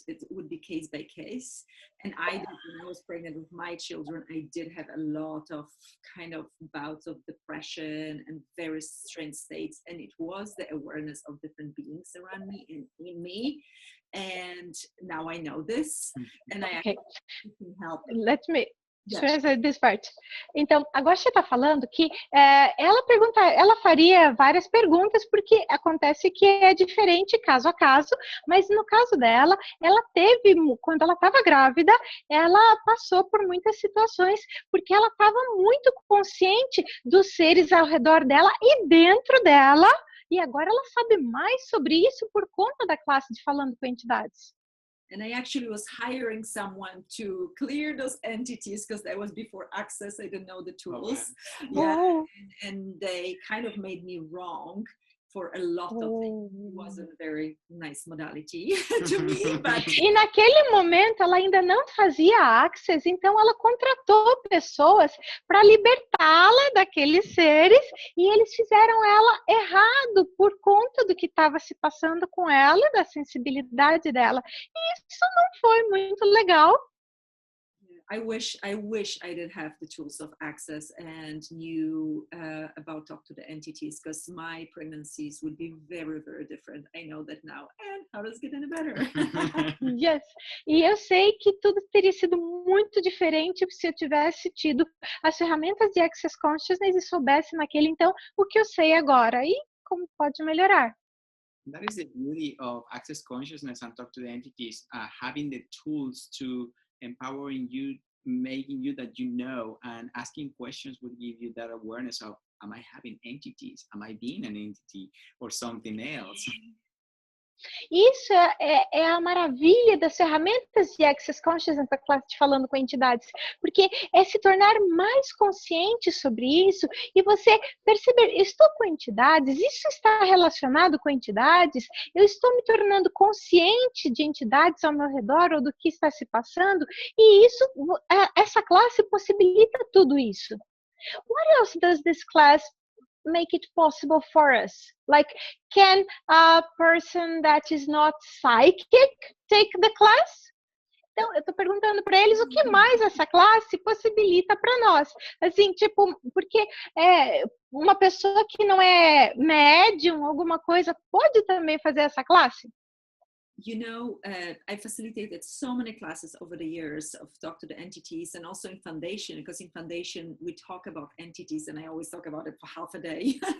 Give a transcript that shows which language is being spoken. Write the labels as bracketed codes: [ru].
[en] It would be case by case. And when I was pregnant with my children, I did have a lot of kind of bouts of depression and very strange states. And it was the awareness of different beings around me and in me. And now I know this. And I actually can help. [pt] Deixa eu fazer [en] this part. [pt] Então, a Gosha está falando que ela faria várias perguntas, porque acontece que é diferente caso a caso, mas no caso dela, ela teve, quando ela estava grávida, ela passou por muitas situações, porque ela estava muito consciente dos seres ao redor dela e dentro dela, e agora ela sabe mais sobre isso por conta da classe de Falando com Entidades. [en] And I actually was hiring someone to clear those entities because that was before Access. I didn't know the tools. Okay. Yeah, oh. and they kind of made me wrong for a lot of things. It wasn't a very nice modality to me. But... [pt] E naquele momento ela ainda não fazia Access, então ela contratou pessoas para libertá-la daqueles seres, e eles fizeram ela errado por conta do que estava se passando com ela, da sensibilidade dela. E isso não foi muito legal. [en] I wish I did have the tools of Access and knew about Talk to the Entities, because my pregnancies would be very, very different. I know that now, and how does it get any better? Yes. [pt] E eu sei que tudo teria sido muito diferente se eu tivesse tido as ferramentas de Access Consciousness e soubesse naquele então o que eu sei agora e como pode melhorar. [en] That is the beauty of Access Consciousness and Talk to the Entities, having the tools to empowering you, making you that you know, and asking questions would give you that awareness of, am I having entities? Am I being an entity or something else? [pt] Isso é a maravilha das ferramentas de Access Consciousness, da classe de Falando com Entidades, porque é se tornar mais consciente sobre isso e você perceber, estou com entidades, isso está relacionado com entidades, eu estou me tornando consciente de entidades ao meu redor ou do que está se passando, e isso, essa classe possibilita tudo isso. [en] What else does this class make it possible for us? Like, can a person that is not psychic take the class? [pt] Então, eu estou perguntando para eles o que mais essa classe possibilita para nós. Assim, tipo, porque uma pessoa que não é médium, alguma coisa, pode também fazer essa classe? [en] You know, I facilitated so many classes over the years of Talk to the Entities, and also in Foundation, because in Foundation we talk about entities, and I always talk about it for half a day.